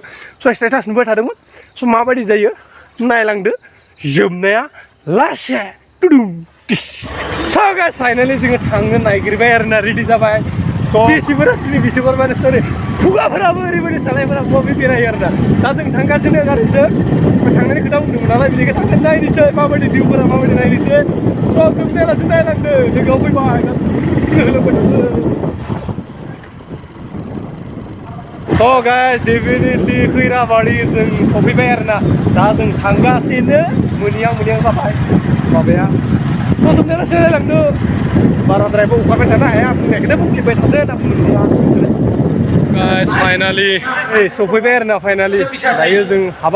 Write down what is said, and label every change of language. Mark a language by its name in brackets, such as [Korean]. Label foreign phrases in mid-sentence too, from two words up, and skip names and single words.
[English] so status [Bodo] नुबाय थादोंमोन स' माबायदि जायो नायलांदो जोबनाया लासे टुडुम [English] so guys [Bodo] फाइनालि जोङो थांनो नागिरबाय आरोना रेडि जाबाय बेसेबां माने सरि खुगाफोराबो ओरैबायदि सालायफोरा बबे बेरायो आरोना दा जों थांगासिनो गारिजों थांनायनि खोथा बुंदोंमोन नालाय बिनिखाय थांनानै नायनोसै माबायदि भिउफोरा माबायदि नायनोसै स' जोबनायालासे नायलांदो लोगोआव फैबाय [English] So guys, definitely [Bodo] खैराबारि जों सफैबाय आरोना दा जों थांगासिनो मोनियां जाबाय माबाया स' जोबनायालासे नायलांदो बाराद्रायबो अखारबाय थानो हाया बुंनायखौनो बुंफिनबाय थादो दा बुंनो [English] guys finally [Bodo] सफैबाय आरोना finally दायो जों हाबां